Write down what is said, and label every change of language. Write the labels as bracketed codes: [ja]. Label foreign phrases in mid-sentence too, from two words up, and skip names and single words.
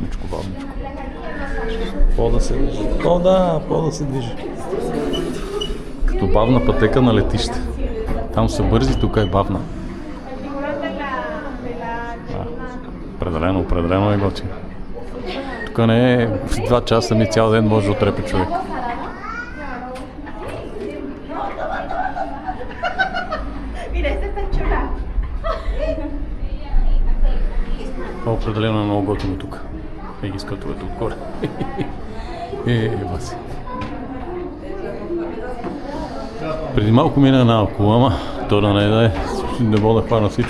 [bg] Пода се движи. Пода се движи. Като бавна пътека на летище. Там са бързи, тук е бавна. Определено е готино. Тук не е 2 часа, ми цял ден може да отрепе човек. [es] Mira, este está chula. [bg] Определено е много готино тук. И ги скатовете отгоре. Баси. Преди малко мина една около, ама то да не мога да хвана всичко.